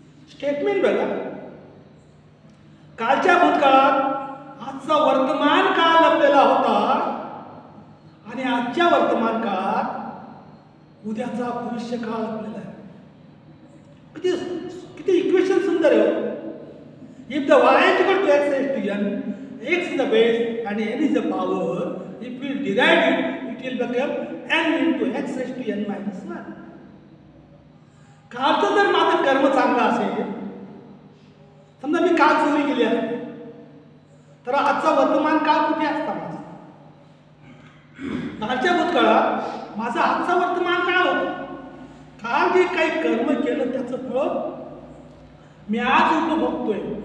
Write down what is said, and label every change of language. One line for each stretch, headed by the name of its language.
Marathi: Statement बघा. कालच्या भूतकाळात आजचा वर्तमान काळ लपलेला होता आणि आजच्या वर्तमान काळात उद्याचा भविष्य काळ लपलेला आहे. किती इक्वेशन सुंदर आहे.
English: If the y is equal to x raised to n, x is the base and n is the power. If we divide it, it will become n into x raised to n minus 1.
Marathi: कालचं जर माझं कर्म चांगलं असेल, समजा मी काल चोरी केली आहे, तर आजचा वर्तमान काळ कुठे असता माझा? कालच्या भूतकाळात माझा आजचा वर्तमान काळ होता. काल जे काही कर्म केलं त्याचं फळ मी आज उपभोगतोय.